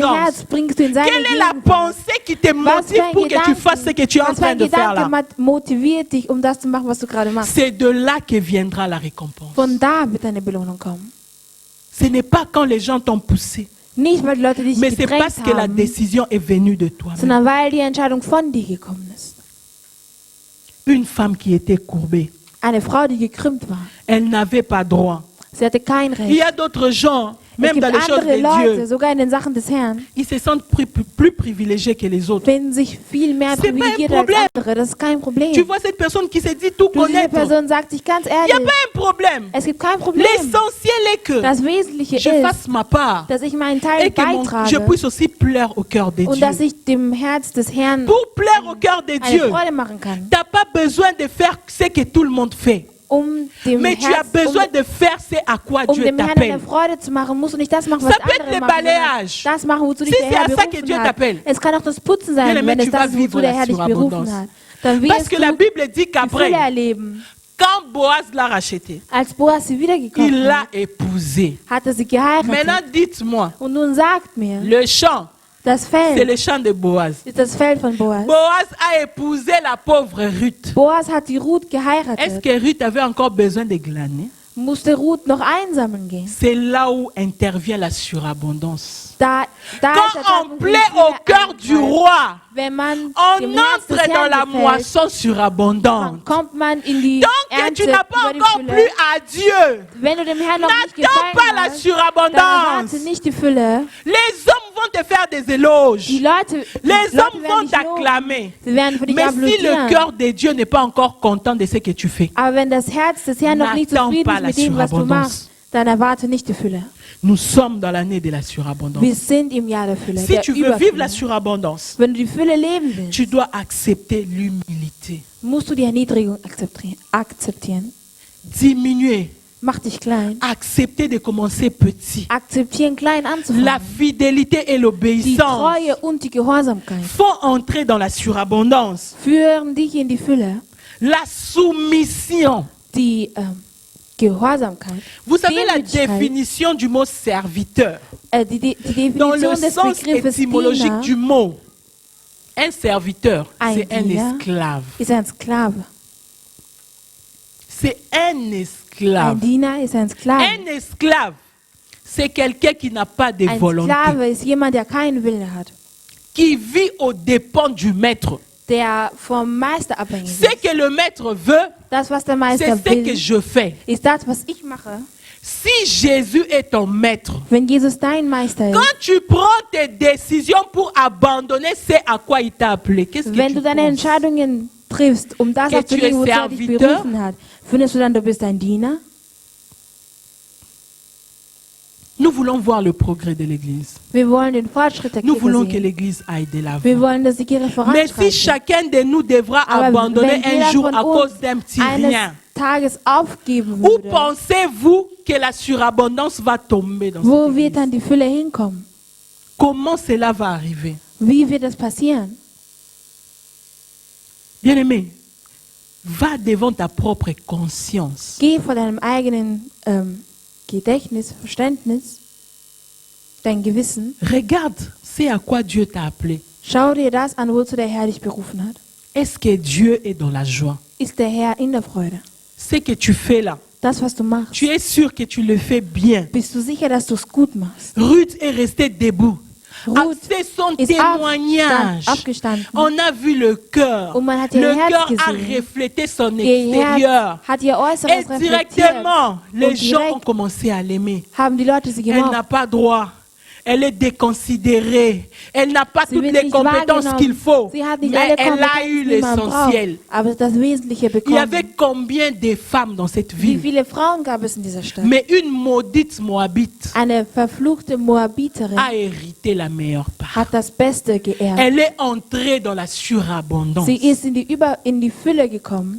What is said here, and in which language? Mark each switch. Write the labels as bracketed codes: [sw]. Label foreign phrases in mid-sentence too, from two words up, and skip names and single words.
[fr] présence? [de] Herz bringst du in seine [fr] Quelle est la [de] Gegenwart? [fr] pensée qui te [de] Was [fr] motive [de] für ein [fr] pour que tu fasses ce que tu es en [de] was für [fr] train [de] ein [fr] de faire là? [de] Gedanke motiviert dich, um das zu machen, was du gerade machst? [fr] C'est de là que viendra la récompense. [de] Von da wird deine Belohnung kommen. [fr] Ce n'est pas quand les gens t'ont poussé, [de] Nicht, weil die Leute dich [fr] mais c'est [de] gedrängt [fr] parce que la [de] haben, [fr] décision est venue de toi-même. [de] sondern weil die Entscheidung von dir gekommen ist. [fr] Une femme qui était courbée, [de] Eine Frau, die gekrümmt war. [fr] elle n'avait pas droit. [de] Sie hatte kein [fr] Il y [de] Recht. [fr] a d'autres gens, [de] Es [fr] même [de] gibt [fr] dans les choses [de] andere [fr] de [de] Leute, [fr] Dieu, [de] sogar in den Sachen des Herrn, [fr] ils se sentent plus privilégiés que les autres. [de] finden sich viel mehr [fr] C'est pas un [de] privilegiert als [fr] problème. [de] andere. Das ist kein Problem. [fr] Tu vois cette personne qui se dit tout [de] Du, diese [fr] connaître. [de] Person sagt sich ganz [fr] Il n'y a [de] ehrlich, [fr] pas un problème. [de] es gibt kein Problem. [fr] L'essentiel est que [de] Das Wesentliche [fr] je [de] ist, [fr] fasse ma part [de] dass ich meinen [fr] et [de] Teil [fr] que je [de] beitrage [fr] puisse aussi plaire au cœur de [de] und dass [fr] Dieu. [de] ich dem Herz des Herrn [fr] Pour plaire au cœur de [de] eine [fr] Dieu, [de] Freude machen kann. [fr] tu n'as pas besoin de faire ce que tout le monde fait. [de] Dem [fr] Mais tu as besoin de faire ce à quoi Dieu [de] dem Herrn [fr] t'appelle. [de] eine Freude zu machen, musst du nicht das machen, was [fr] Ça peut être [de] andere [fr] le [de] machen, sondern [fr] balayage. [de] das machen, wozu dich [fr] Si [de] der [fr] c'est [de] Herr [fr] à ça que Dieu [de] berufen hat. [fr] t'appelle. [de] Es kann auch das Putzen sein, [fr] Bien-aimé, [de] wenn es [fr] tu vas [de] das ist, wozu [fr] vivre [de] der [fr] la [de] Herr dich [fr] surabondance. [de] berufen hat. Dann [fr] Parce [de] wirst [fr] que la [de] du [fr] Bible dit [de] die Fülle [fr] qu'après, [de] erleben. [fr] quand Boaz l'a racheté, [de] Als Boas sie wiedergekommen [fr] il l'a [de] hat, [fr] épousé. [de] hat er sie geheiratet. [fr] Maintenant, dites-moi, [de] Und nun sagt mir, [fr] le champ, [de] das [fr] c'est [de] Feld [fr] le champ de Boaz. [de] ist das Feld von Boas. [fr] Boaz a épousé la pauvre Ruth. [de] Boas hat die Ruth [fr] Est-ce [de] geheiratet. [fr] que Ruth avait encore besoin de glaner? [de] Musste Ruth noch einsammeln gehen. [fr] C'est là où intervient la surabondance. [de] Da ist der [fr] Quand on [de] Zeitpunkt, wo die [fr] plaît [de] Fülle [fr] au cœur du [de] eingreift. [fr] roi, [de] Wenn man [fr] on [de] dem Herz des [fr] entre dans [de] Herrn [fr] la [de] gefällt, [fr] moisson [de] dann [fr] surabondante. [de] kommt man in die [fr] Donc que [de] Ernte [fr] tu n'as pas [de] über die [fr] encore [de] Fülle. [fr] plu à Dieu, [de] Wenn du dem Herrn noch nicht [fr] n'attends pas [de] gefallen [fr] la [de] hast, dann [fr] surabondance. [de] erwarte nicht die Fülle. [fr] Les hommes vont te faire des éloges. [de] Die Leute [fr] Les hommes [de] werden [fr] vont [de] dich loben. [fr] t'acclamer. [de] Sie werden für dich [fr] Mais si le [de] applaudieren. [fr] cœur de Dieu n'est pas encore content de ce que tu fais, [de] Aber wenn das Herz des Herrn noch nicht [fr] N'attends [de] zufrieden [fr] pas [de] ist [fr] la [de] mit dem, was du [fr] surabondance. [de] machst, dann erwarte nicht die Fülle. [fr] nous sommes dans l'année de la surabondance. [de] Wir sind im Jahr der Fülle, [fr] Si [de] der [fr] tu veux vivre la [de] Überfülle. [fr] surabondance, [de] Wenn du die Fülle leben willst, [fr] tu dois accepter l'humilité. [de] musst du die Erniedrigung akzeptieren. [fr] Diminuer, [de] Mach dich klein. [fr] accepter de commencer petit. [de] Akzeptieren, klein [fr] La [de] anzufangen. [fr] fidélité et [de] Die [fr] l'obéissance [de] Treue und die Gehorsamkeit [fr] font entrer dans la surabondance. [de] führen dich in die Fülle. [fr] La soumission. [de] Die Gehorsamkeit. [fr] Vous savez la [de] Demütigkeit, [fr] définition du mot serviteur [de] die [fr] dans le [de] Definition des [fr] sens [de] Begriffes [fr] étymologique [de] Diener [fr] du mot. Un serviteur, c'est un [de] Diener [fr] esclave. [de] ist ein Sklave. [fr] C'est un [de] Ein [fr] esclave. [de] Diener ist ein Sklave. [fr] Un esclave, c'est quelqu'un qui n'a pas de [de] Ein [fr] volonté, [de] Sklave ist jemand, der keinen Willen hat, [fr] qui vit aux dépens du maître. [de] der vom Meister abhängig [fr] Ce [de] ist. [fr] que le maître veut, [de] Das, was der [fr] c'est [de] Meister [fr] ce que [de] will, [fr] je fais. [de] ist das, was ich mache. [fr] Si Jésus est ton maître, [de] Wenn Jesus dein Meister ist, [fr] quand tu prends tes décisions pour abandonner ce à quoi il t'a appelé, qu'est-ce que [de] wenn [fr] tu [de] du deine [fr] penses? [de] Entscheidungen triffst, um das [fr] Que tu [de] abzugeben, [fr] es [de] wozu er dich [fr] serviteur? [de] berufen hat, findest du dann, du bist ein Diener? [fr] Nous voulons voir le progrès de l'Église. [de] Wir wollen den Fortschritt der [fr] Nous [de] Kirche [fr] voulons que [de] sehen. [fr] l'Église aille de l'avant. [de] Wir wollen, dass die Kirche [fr] Mais si [de] voranschreitet. [fr] chacun de nous devra [de] Aber [fr] abandonner [de] wenn jeder [fr] un jour [de] von [fr] à [de] uns [fr] cause d'un petit [de] eines [fr] rien, [de] Tages aufgeben [fr] où [de] würde, [fr] pensez-vous que la surabondance va tomber dans [de] wo [fr] cette [de] wird [fr] Église? [de] dann die Fülle hinkommen? [fr] Comment cela va arriver? [de] Wie wird das passieren? [fr] Bien-aimé, va devant ta propre conscience. [de] Geh vor deinem eigenen Gedächtnis, Verständnis, dein Gewissen. [fr] Regarde ce à quoi Dieu t'a appelé. [de] Schau dir das an, wozu der Herr dich berufen hat. [fr] Est-ce que Dieu est dans la joie? [de] Ist der Herr in der Freude? [fr] Ce que tu fais là, [de] Das, was du machst, [fr] tu es sûr que tu le fais bien. [de] bist du sicher, dass du es gut machst? [fr] Ruth est restée debout. [de] Ruth [fr] C'est son [de] ist [fr] témoignage. [de] aufgestanden. [fr] On a vu le cœur. [de] Und man hat ihr [fr] Le [de] Herz [fr] cœur a [de] gesehen. [fr] reflété son [de] Ihr [fr] extérieur. [de] Herz hat ihr Äußeres [fr] Et [de] reflektiert. [fr] directement, les [de] Und [fr] gens ont [de] direkt [fr] commencé à l'aimer. [de] haben die Leute sie [fr] Elle [de] gemocht. [fr] n'a pas droit. Elle est déconsidérée. Elle n'a pas [de] Sie [fr] toutes [de] wird [fr] les [de] nicht [fr] compétences [de] wahrgenommen. [fr] qu'il faut. [de] Sie hat nicht [fr] Mais [de] alle [fr] elle a eu [de] Kompetenzen, die man [fr] l'essentiel. [de] braucht. Aber das Wesentliche [fr] Il y [de] bekommen. [fr] avait combien de femmes dans cette [de] Wie [fr] ville? [de] viele Frauen gab es in dieser Stadt? [fr] Mais une maudite Moabite [de] Eine verfluchte Moabiterin [fr] a hérité la meilleure part. [de] hat das Beste geerbt. [fr] Elle est entrée dans la surabondance. [de] Sie ist in die Fülle gekommen.